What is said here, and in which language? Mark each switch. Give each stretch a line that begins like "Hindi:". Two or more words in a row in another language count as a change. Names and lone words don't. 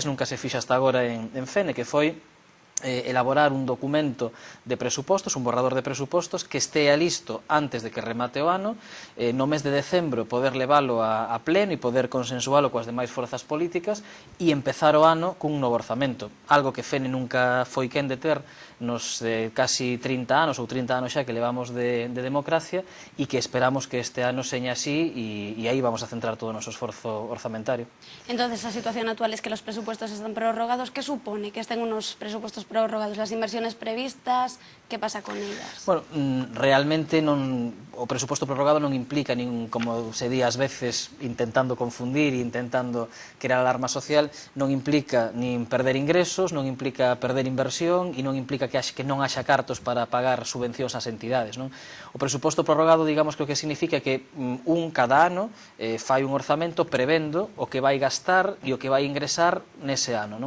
Galician: nunca se fixa hasta agora en Fene, que foi elaborar un documento de presupostos, un borrador de presupostos que estea listo antes de que remate o ano, no mes de decembro poder leválo a pleno e poder consensuálo coas demais forzas políticas e empezar o ano cun novo orzamento, algo que Fene nunca foi quen de ter nos casi 30 anos ou 30 anos xa que levamos de democracia, e que esperamos que este ano seña así, e aí vamos a centrar todo o noso esforzo orzamentario.
Spanish: Entonces,
Galician: a situación actual
Spanish: es que los presupuestos están prorrogados. ¿Qué supone que estén unos presupuestos prorrogados? Las inversiones previstas, ¿qué pasa con ellas?
Galician: Bueno, realmente o presuposto prorrogado non implica, como se di ás veces intentando confundir e intentando crear alarma social, non implica nin perder ingresos, non implica perder inversión e non implica que non haxa cartos para pagar subvencións ás entidades, non? O presuposto prorrogado, digamos, que o que significa que cada ano fai un orzamento prevendo o que vai gastar e o que vai ingresar nese ano, non?